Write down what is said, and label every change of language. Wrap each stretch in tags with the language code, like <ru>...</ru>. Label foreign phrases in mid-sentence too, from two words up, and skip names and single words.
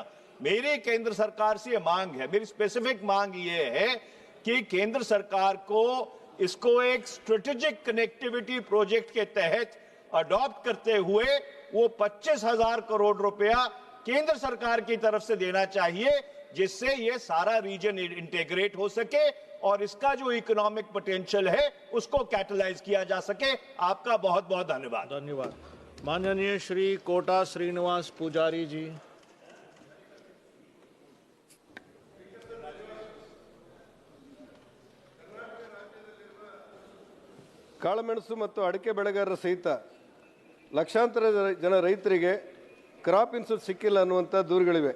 <hi>मेरी केंद्र सरकार से ये मांग है, मेरी स्पेसिफिक मांग ये है कि केंद्र सरकार को इसको एक</hi> <en>strategic connectivity project</en> <hi>के तहत अडॉप्ट करते हुए वो 25,000 करोड़ रुपया केंद्र सरकार की तरफ से देना चाहिए, जिससे ये सारा</hi> <en>region integrate</en> <hi>हो सके और इसका जो</hi> <en>economic potential</en> <hi>है उसको कैटलाइज किया जा सके। आपका बहुत बहुत धन्यवाद। धन्यवाद। माननीय श्री कोटा श्रीनिवास पुजारी जी।</hi> <kn>ಕಾಳುಮೆಣಸು ಮತ್ತು ಅಡಿಕೆ ಬೆಳೆಗಾರರ ಸಹಿತ ಲಕ್ಷಾಂತರ ಜನ ರೈತರಿಗೆ</kn> <en>crop insurance</en> <kn>ಸಿಕ್ಕಿಲ್ಲ ಅನ್ನುವಂಥ ದೂರುಗಳಿವೆ.</kn>